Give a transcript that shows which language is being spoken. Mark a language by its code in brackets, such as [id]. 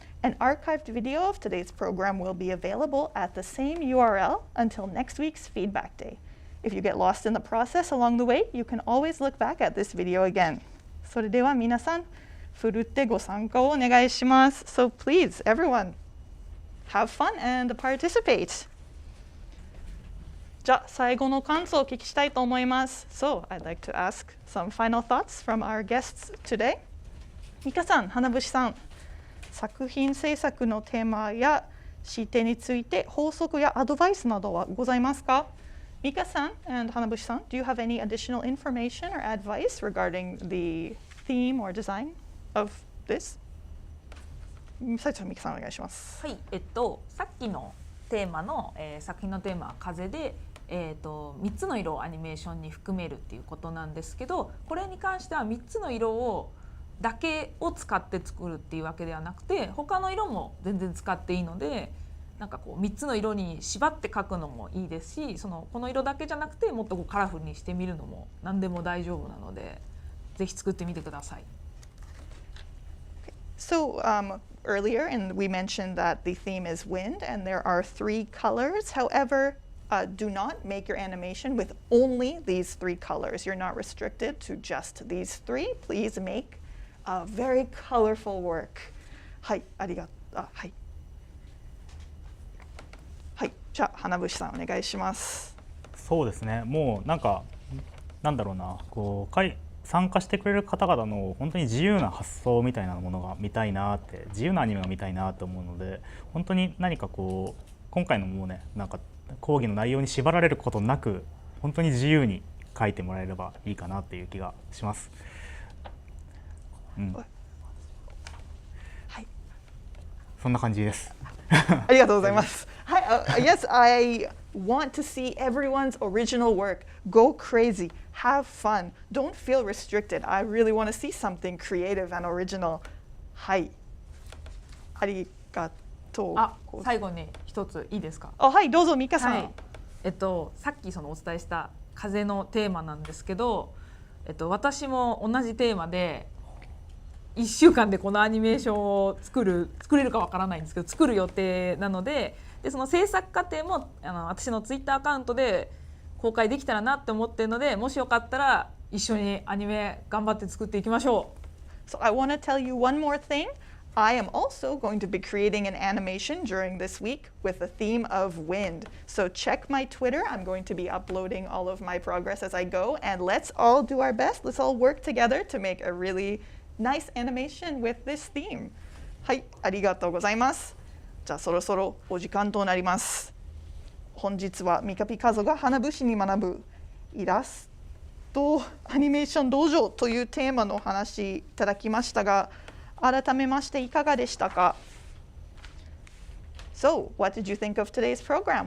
[en] An archived video of today's program will be available at the same URL until next week's feedback day. If you get lost in the process along the way, you can always look back at this video again. [ja] それでは皆さん、ふるってご参加をお願いします。 [en] So please, everyone, have fun and participate. [ja] じゃあ最後の感想をお聞きしたいと思います。 [en] So I'd like to ask some final thoughts from our guests today. [ja] ミカさん、花節さん、作品制作のテーマや視点について法則やアドバイスなどはございますか？ [en] Mika-san and Hanabushi-san, do you have any additional information or advice regarding the theme or design of this? [ja] 最初、Mika-sanお願いします。はい、さっきのテーマの、作品のテーマは風で、3つの色をアニメーションに含めるっていうことなんですけど、これに関しては3つの色だけを使って作るっていうわけではなくて、他の色も全然使っていいので、なんかこう3つの色に縛って描くのもいいですし、この色だけじゃなくてもっとこうカラフルにしてみるのも何でも大丈夫なので、ぜひ作ってみてください。 [en] So earlier, and we mentioned that the theme is wind, and there are 3 colors. However, do not make your animation with only these 3 colors. You're not restricted to just these 3. Please make a very colorful work. [ja] はい、ありがとう。はい。はい、じゃあ花節さんお願いします。そうですね。もうなんだろうな、こう参加してくれる方々の本当に自由な発想みたいなものが見たいなって、自由なアニメが見たいなと思うので、本当に何かこう今回のもうね、なんか講義の内容に縛られることなく、本当に自由に書いてもらえればいいかなっていう気がします。うん。はい。そんな感じです。ありがとうございます。 [en] はい、yes, I want to see everyone's original work. Go crazy, have fun. Don't feel restricted. I really want to see something creative and original. [ja] はい。ありがとう。最後に一ついいですか？はい、どうぞミカさん。はい、さっきお伝えした風のテーマなんですけど、私も同じテーマで1週間でこのアニメーションを作れるかわからないんですけど、作る予定なので、その制作過程も私のツイッターアカウントで公開できたらなって思ってるので、もしよかったら一緒にアニメ頑張って作っていきましょう。 [en] So I want to tell you one more thing. I am also going to be creating an animation during this week with the theme of wind. So check my Twitter. I'm going to be uploading all of my progress as I go, and let's all do our best. Let's all work together to make a really nice animation with this theme. [ja] はい、ありがとうございます。じゃあそろそろお時間となります。本日はミカピカゾが花節に学ぶイラストアニメーション道場というテーマのお話いただきましたが、改めましていかがでしたか？ [en] So, what did you think of today's program?